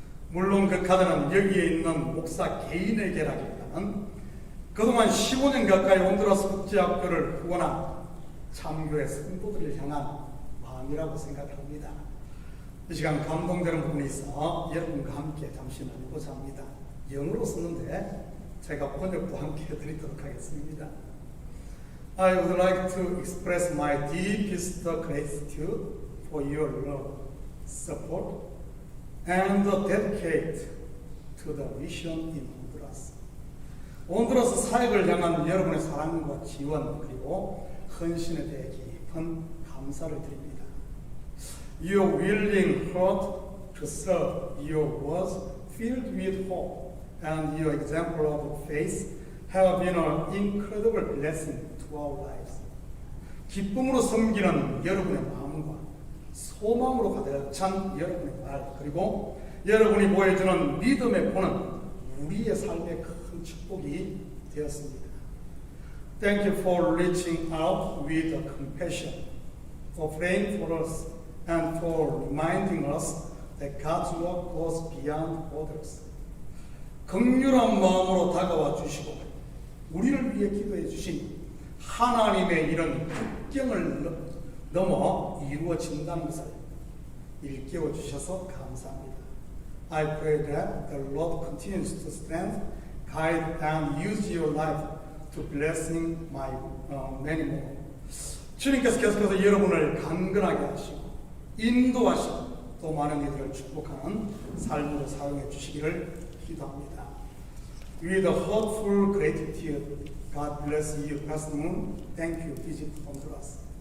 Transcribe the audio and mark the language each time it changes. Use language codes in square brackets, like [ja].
[ko] 물론 그 카드는 여기에 있는 목사 개인에게라기보다는 그동안 15년 가까이 온두라스 국제학교를 후원한 참교회 성도들을 향한 마음이라고 생각합니다. 이 시간 감동되는 부분이 있어 여러분과 함께 잠시 나누고자 합니다. 영어로 썼는데 제가 번역도 함께 해드리도록 하겠습니다. [en] I would like to express my deepest gratitude for your love, support, and dedicate to the mission in Honduras. [ko] 온두라스 사역을 향한 여러분의 사랑과 지원 그리고 헌신에 대해 깊은 감사를 드립니다. [en] Your willing heart to serve, your words filled with hope, and your example of faith have been an incredible blessing to our lives. [ko] 기쁨으로 섬기는 여러분의 마음과 소망으로 가득 찬 여러분의 말 그리고 여러분이 보여주는 믿음의 본은 우리의 삶의 큰 축복이 되었습니다. [en] Thank you for reaching out with compassion, for praying for us, and for reminding us that God's work goes beyond borders. [ko] 긍휼한 마음으로 다가와 주시고 우리를 위해 기도해 주신 하나님의 일은 국경을 넘어 이루어진다는 것을 일깨워 주셔서 감사합니다. [en] I pray that the Lord continues to strengthen, guide, and use your life to blessing my many more. [ko] 주님께서 계속해서 여러분을 강건하게 하시고 인도하시고 또 많은 이들을 축복하는 삶으로 사용해 주시기를 기도합니다. [en] With a heartful gratitude, God bless you, Pastor Moon. Thank you, Visit Honduras.